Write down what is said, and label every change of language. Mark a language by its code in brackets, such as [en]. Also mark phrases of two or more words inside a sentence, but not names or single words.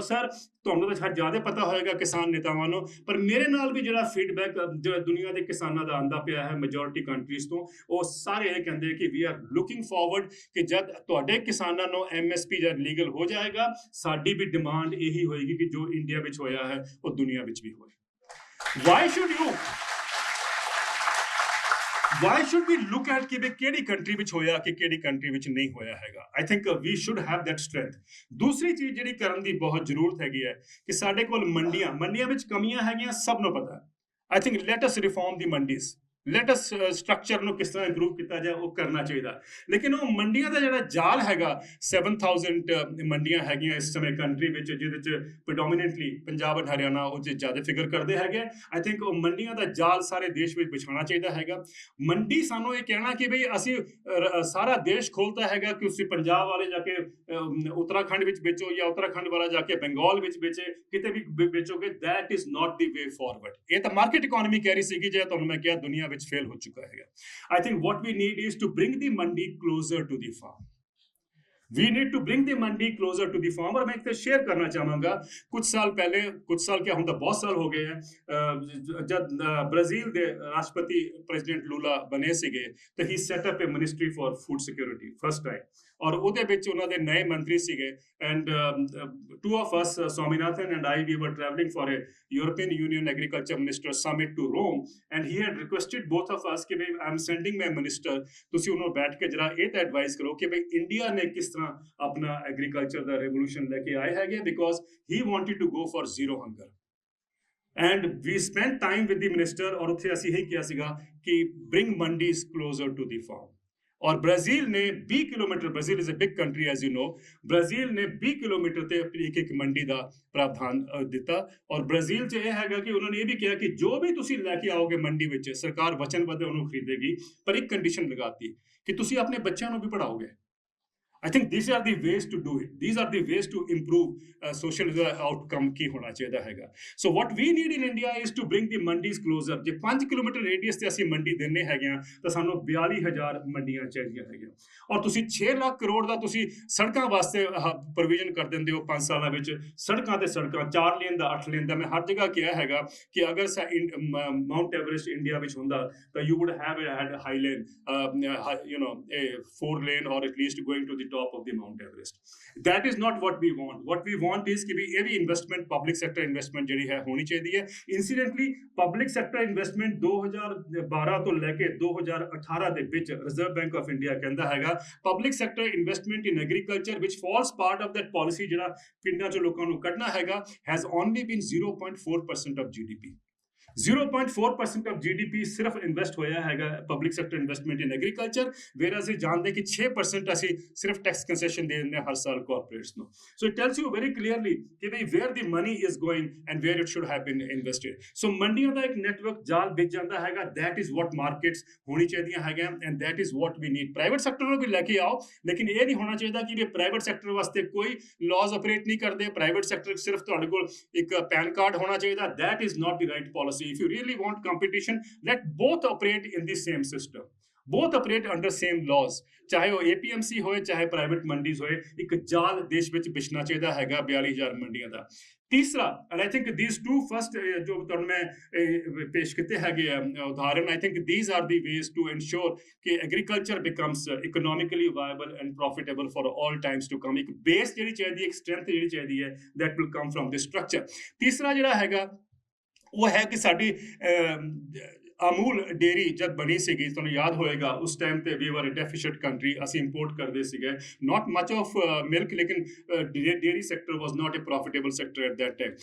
[pa] ਸਰ ਤੁਹਾਨੂੰ ਤਾਂ ਜ਼ਿਆਦਾ ਪਤਾ ਹੋਏਗਾ ਕਿਸਾਨ ਨੇਤਾਵਾਂ ਨੂੰ, ਪਰ ਮੇਰੇ ਨਾਲ ਵੀ ਜਿਹੜਾ ਫੀਡਬੈਕ ਜਿਹੜਾ ਦੁਨੀਆ ਦੇ ਕਿਸਾਨਾਂ ਦਾ ਆਉਂਦਾ ਪਿਆ ਹੈ [en] majority countries [pa] ਤੋਂ, ਉਹ ਸਾਰੇ ਇਹ ਕਹਿੰਦੇ ਕਿ [en] we are looking forward [pa] ਕਿ ਜਦ ਤੁਹਾਡੇ ਕਿਸਾਨਾਂ ਨੂੰ MSP ਜਦ ਲੀਗਲ ਹੋ ਜਾਏਗਾ, ਸਾਡੀ ਵੀ ਡਿਮਾਂਡ ਇਹੀ ਹੋਏਗੀ ਕਿ ਜੋ ਇੰਡੀਆ ਵਿੱਚ ਹੋਇਆ ਹੈ ਉਹ ਦੁਨੀਆ ਵਿੱਚ ਵੀ ਹੋਏ। [en] Why should we look at [pa] ਕਿ ਕਿਹੜੀ ਕੰਟਰੀ ਵਿੱਚ ਹੋਇਆ ਕਿ ਕਿਹੜੀ ਕੰਟਰੀ ਵਿੱਚ ਨਹੀਂ ਹੋਇਆ ਹੈਗਾ? [en] I think we should have that strength। [pa] ਦੂਸਰੀ ਚੀਜ਼ ਜਿਹੜੀ ਕਰਨ ਦੀ ਬਹੁਤ ਜ਼ਰੂਰਤ ਹੈਗੀ ਹੈ ਕਿ ਸਾਡੇ ਕੋਲ ਮੰਡੀਆਂ ਵਿੱਚ ਕਮੀਆਂ ਹੈਗੀਆਂ, ਸਭ ਨੂੰ ਪਤਾ ਹੈ। [en] I think let us reform the mandis। let us [pa] ਸਟਰਕਚਰ ਨੂੰ ਕਿਸ ਤਰ੍ਹਾਂ ਇੰਪਰੂਵ ਕੀਤਾ ਜਾਏ ਉਹ ਕਰਨਾ ਚਾਹੀਦਾ। ਲੇਕਿਨ ਉਹ ਮੰਡੀਆਂ ਦਾ ਜਿਹੜਾ ਜਾਲ ਹੈਗਾ, 7000 ਮੰਡੀਆਂ ਹੈਗੀਆਂ ਇਸ ਸਮੇਂ ਕੰਟਰੀ ਵਿੱਚ, ਜਿਹਦੇ 'ਚ ਪ੍ਰਡੋਮੀਨੈਂਟਲੀ ਪੰਜਾਬ ਅਤੇ ਹਰਿਆਣਾ ਉਹ 'ਚ ਜ਼ਿਆਦਾ ਫਿਗਰ ਕਰਦੇ ਹੈਗੇ। [en] I think [pa] ਉਹ ਮੰਡੀਆਂ ਦਾ ਜਾਲ ਸਾਰੇ ਦੇਸ਼ ਵਿੱਚ ਵਿਛਾਉਣਾ ਚਾਹੀਦਾ ਹੈਗਾ। ਮੰਡੀ ਸਾਨੂੰ ਇਹ ਕਹਿਣਾ ਕਿ ਬਈ ਅਸੀਂ ਸਾਰਾ ਦੇਸ਼ ਖੋਲ੍ਹਤਾ ਹੈਗਾ ਕਿ ਤੁਸੀਂ ਪੰਜਾਬ ਵਾਲੇ ਜਾ ਕੇ ਉੱਤਰਾਖੰਡ ਵਿੱਚ ਵੇਚੋ ਜਾਂ ਉੱਤਰਾਖੰਡ ਵਾਲਾ ਜਾ ਕੇ ਬੰਗਾਲ ਵਿੱਚ ਵੇਚੇ, ਕਿਤੇ ਵੀ ਵੇਚੋਗੇ, [en] that is not the way forward. [pa] ਇਹ ਤਾਂ [en] market economy [pa] ਕਹਿ ਰਹੀ ਸੀਗੀ, ਜੇ ਤੁਹਾਨੂੰ ਮੈਂ ਕਿਹਾ ਦੁਨੀਆ ਵਿੱਚ ਫੇਲ ਹੋ ਚੁੱਕਾ ਹੈਗਾ। [en] I think what we need is to bring the mandi closer to the farm। we need to bring the mandi closer to the farmer. [hi] मैं एक शेयर करना चाहांगा, कुछ साल पहले, कुछ साल क्या ਹੁੰਦਾ बहुत साल हो गए हैं, जब ब्राजील [pa] ਦੇ ਰਾਸ਼ਟਰਪਤੀ ਪ੍ਰੈਜ਼ੀਡੈਂਟ ਲੂਲਾ ਬਣੇ ਸੀਗੇ ਤਾਂ [en] he set up a ministry for food security first time, [pa] ਔਰ ਉਹਦੇ ਵਿੱਚ ਉਹਨਾਂ ਦੇ ਨਏ ਮੰਤਰੀ ਸੀਗੇ [en] ਐਂਡ two of us, Swaminathan and I, we were traveling for a European Union Agriculture Minister Summit to Rome, and he had requested both of us [hi] कि भाई [en] I'm sending my minister, [pa] ਤੁਸੀਂ ਉਹਨੂੰ ਬੈਠ ਕੇ ਜਰਾ ਇਹ ਤਾਂ ਐਡਵਾਈਸ ਕਰੋ ਕਿ ਭਾਈ ਇੰਡੀਆ ਨੇ ਕਿਸ ਤਰ੍ਹਾਂ ਆਪਣਾ ਐਗਰੀਕਲਚਰ ਦਾ ਰੈਵੋਲੂਸ਼ਨ ਲੈ ਕੇ ਆਏ ਹੈਗੇ, ਬਿਕੋਜ਼ [en] he wanted to go for zero hunger. And we spent time with the minister, [pa] और ਉੱਥੇ ਅਸੀਂ ਇਹੀ ਕਿਹਾ ਸੀਗਾ ਕਿ [en] bring mandis closer to the farm. [hi] और ब्राजील ने 20 किलोमीटर, [en] Brazil is a big country as you know, [hi] ब्राजील ने 20 किलोमीटर [pa] ਤੇ ਇੱਕ ਇੱਕ ਮੰਡੀ ਦਾ ਪ੍ਰਾਵਧਾਨ ਦਿੱਤਾ। ਔਰ ਬ੍ਰਾਜ਼ੀਲ 'ਚ ਇਹ ਹੈਗਾ ਕਿ ਉਹਨਾਂ ਨੇ ਇਹ ਵੀ ਕਿਹਾ ਕਿ ਜੋ ਵੀ ਤੁਸੀਂ ਲੈ ਕੇ ਆਓਗੇ ਮੰਡੀ ਵਿੱਚ, ਸਰਕਾਰ ਵਚਨਬੱਧ ਹੈ ਉਹਨੂੰ ਖਰੀਦੇਗੀ, ਪਰ ਇੱਕ ਕੰਡੀਸ਼ਨ ਲਗਾਤੀ ਕਿ ਤੁਸੀਂ ਆਪਣੇ ਬੱਚਿਆਂ ਨੂੰ ਵੀ ਪੜਾਓਗੇ। [en] I think these are the ways to do it. These are the ways to improve social outcome [pa] ਕੀ ਹੋਣਾ ਚਾਹੀਦਾ ਹੈਗਾ। [en] So what we need in India is to bring the mandis closer. [pa] ਜੇ 5 ਕਿਲੋਮੀਟਰ ਰੇਡੀਅਸ ਤੇ ਅਸੀਂ ਮੰਡੀ ਦਿੰਨੇ ਹੈਗੇ ਆ ਤਾਂ ਸਾਨੂੰ 42,000 ਮੰਡੀਆਂ ਚਾਹੀਦੀਆਂ ਹੈਗੀਆਂ। ਔਰ ਤੁਸੀਂ 6 ਲੱਖ ਕਰੋੜ ਦਾ ਤੁਸੀਂ ਸੜਕਾਂ ਵਾਸਤੇ ਪ੍ਰੋਵੀਜ਼ਨ ਕਰ ਦਿੰਦੇ ਹੋ 5 ਸਾਲਾਂ ਵਿੱਚ। ਸੜਕਾਂ ਤੇ ਸੜਕਾਂ 4 ਲੇਨ ਦਾ 8 ਲੇਨ ਦਾ, ਮੈਂ ਹਰ ਜਗ੍ਹਾ ਕਿਹਾ ਹੈਗਾ ਕਿ ਅਗਰ ਮਾਊਂਟ ਐਵਰੈਸਟ ਇੰਡੀਆ ਵਿੱਚ ਹੁੰਦਾ ਤਾਂ [en] you would have had high lane, a 4 lane or at least going to the top of the Mount Everest. That is not what we want. What we want is [hi] कि भी ये भी [en] investment, public sector investment [pa] ਜਿਹੜੀ ਹੈ ਹੋਣੀ ਚਾਹੀਦੀ ਹੈ। [en] Incidentally, public sector investment [pa] 2012 ਤੋਂ ਲੈ ਕੇ 2018 ਦੇ ਵਿੱਚ ਰਿਜ਼ਰਵ ਬੈਂਕ ਆਫ ਇੰਡੀਆ ਕਹਿੰਦਾ ਹੈਗਾ [en] public sector investment in agriculture which falls part of that policy [pa] ਜਿਹੜਾ ਪਿੰਡਾਂ 'ਚ ਲੋਕਾਂ ਨੂੰ ਕੱਢਣਾ ਹੈਗਾ [en] has only been 0.4% of GDP. [pa] 0.4% [en] of GDP [pa] ਸਿਰਫ ਇਨਵੈਸਟ ਹੋਇਆ ਹੈਗਾ [en] public sector investment in agriculture, [pa] ਵੇਅਰ ਅਸੀਂ ਜਾਣਦੇ ਕਿ 6% ਅਸੀਂ ਸਿਰਫ [en] tax concession [pa] ਦੇ ਦਿੰਦੇ ਹਰ ਸਾਲ ਕਾਰਪੋਰੇਟਸ ਨੂੰ। [en] so it tells you very clearly ਕਿ we where the money is going and where it should have been invested. [pa] ਸੋ ਮੰਡੀਆਂ ਦਾ ਇੱਕ ਨੈਟਵਰਕ ਜਾਲ ਵਿਚ ਜਾਂਦਾ ਹੈਗਾ। [en] that is what markets [pa] ਹੋਣੀ ਚਾਹੀਦੀਆਂ ਹੈਗੀਆਂ [en] and that is what we need. private sector [pa] ਨੂੰ ਵੀ ਲੈ ਕੇ ਆਓ, ਲੇਕਿਨ ਇਹ ਨਹੀਂ ਹੋਣਾ ਚਾਹੀਦਾ ਕਿ ਵੀ [en] private sector [pa] ਵਾਸਤੇ ਕੋਈ ਲਾਜ਼ ਆਪਰੇਟ ਨਹੀਂ ਕਰਦੇ। [en] private sector [pa] ਸਿਰਫ ਤੁਹਾਡੇ ਕੋਲ ਇੱਕ [en] PAN card [pa] ਹੋਣਾ ਚਾਹੀਦਾ। [en] that is not the right policy. If you really want competition, let both operate in the same system. Both operate under same laws. [pa] ਚਾਹੇ ਉਹ APMC ਹੋਏ ਚਾਹੇ ਪ੍ਰਾਈਵੇਟ ਮੰਡੀਜ਼ ਹੋਏ, ਇੱਕ ਜਾਲ ਦੇਸ਼ ਵਿੱਚ ਵਿਛਣਾ ਚਾਹੀਦਾ ਹੈਗਾ 42,000 ਮੰਡੀਆਂ ਦਾ। ਤੀਸਰਾ, [en] and I think these two first [pa] ਜੋ ਤੁਹਾਨੂੰ ਮੈਂ ਪੇਸ਼ ਕੀਤੇ ਹੈਗੇ ਆ ਉਦਾਹਰਨ, [en] I think these are the ways to ensure ਕਿ agriculture becomes economically viable and profitable for all times to come. [pa] ਇੱਕ ਬੇਸ ਜਿਹੜੀ ਚਾਹੀਦੀ, ਇੱਕ ਸਟਰੈਂਥ ਜਿਹੜੀ ਚਾਹੀਦੀ ਹੈ, [en] that will come from the structure. [pa] ਤੀਸਰਾ ਜਿਹੜਾ ਹੈਗਾ ਉਹ ਹੈ ਕਿ ਸਾਡੀ ਅਮੂਲ ਡੇਰੀ ਜਦ ਬਣੀ ਸੀਗੀ, ਤੁਹਾਨੂੰ ਯਾਦ ਹੋਏਗਾ ਉਸ ਟਾਈਮ ਤੇ [en] we were a deficient country, [pa] ਅਸੀਂ ਇੰਪੋਰਟ ਕਰਦੇ ਸੀਗੇ [en] not much of milk, [pa] ਲੇਕਿਨ [en] dairy sector was not a profitable sector at that time.